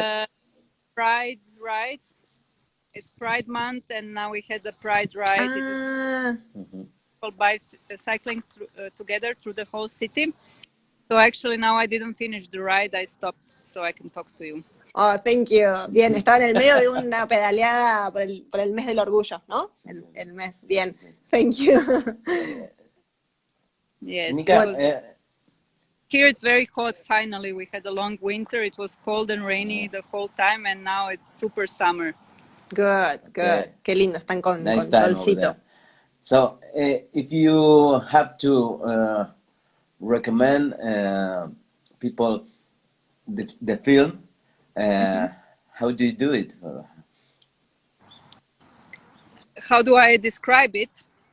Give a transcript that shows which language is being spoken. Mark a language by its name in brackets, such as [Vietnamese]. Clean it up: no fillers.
[English] a Pride ride. It's Pride month, and now we had the Pride ride. It was people cycling together through the whole city. So actually now I didn't finish the ride. I stopped so I can talk to you. Oh, thank you. [Spanish] Bien, estaba en el medio de una pedaleada por el mes del orgullo, ¿no? El mes. Bien. [English] Thank you. Yes. Nika, Here it's very hot. Finally, we had a long winter. It was cold and rainy the whole time, and now it's super summer. Good, good. [Spanish] Qué lindo, están con solcito. [English] So, if you have to recommend people the film, how do you do it? How do I describe it?